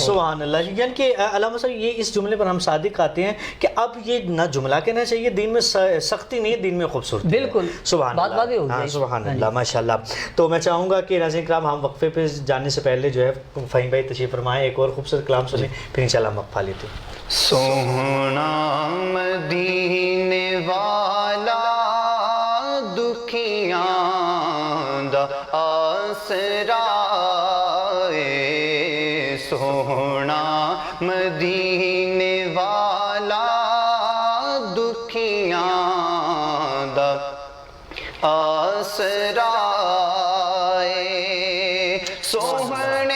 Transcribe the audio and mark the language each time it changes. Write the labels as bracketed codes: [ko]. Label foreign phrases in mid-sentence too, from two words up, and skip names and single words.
[ar] سبحان اللہ، [ur] یعنی کہ علامہ صاحب یہ اس جملے پر ہم صادق آتے ہیں کہ اب یہ نہ جملہ کہنا چاہیے دین میں سختی نہیں، دین میں خوبصورتی۔ بالکل، سبحان بات اللہ، واضح ہو گئی۔ [ar] سبحان اللہ، [ur] ماشاءاللہ۔ تو میں چاہوں گا کہ ناظرین کرام ہم وقفے پہ جانے سے پہلے جو ہے فہیم بھائی تشریف فرمائیں، ایک اور خوبصورت کلام سنیں، پھر انشاءاللہ ہم وقفہ لیتے ہیں۔ [pa] سونا مدینے والا دکھیاں دا آسرا، سونا مدینے والا دکھیاں دا آسرا، سونا